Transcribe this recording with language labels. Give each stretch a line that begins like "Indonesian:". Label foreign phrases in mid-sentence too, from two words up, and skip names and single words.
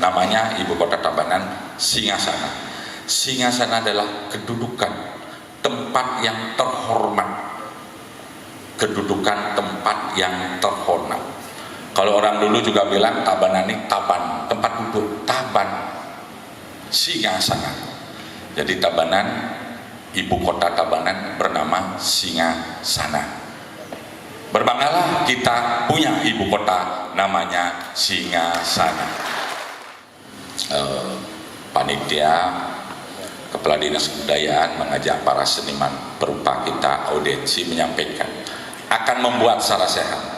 Indonesian: Namanya ibu kota Tabanan Singasana. Singasana adalah kedudukan, tempat yang terhormat. Kedudukan tempat yang terhormat. Kalau orang dulu juga bilang Tabanan ini taban, tempat duduk, taban Singasana. Jadi Tabanan, ibu kota Tabanan bernama Singasana. Berbanggalah kita punya ibu kota namanya Singasana. Panitia Kepala Dinas Kebudayaan mengajak para seniman perupa kita audiensi menyampaikan akan membuat sarasehan.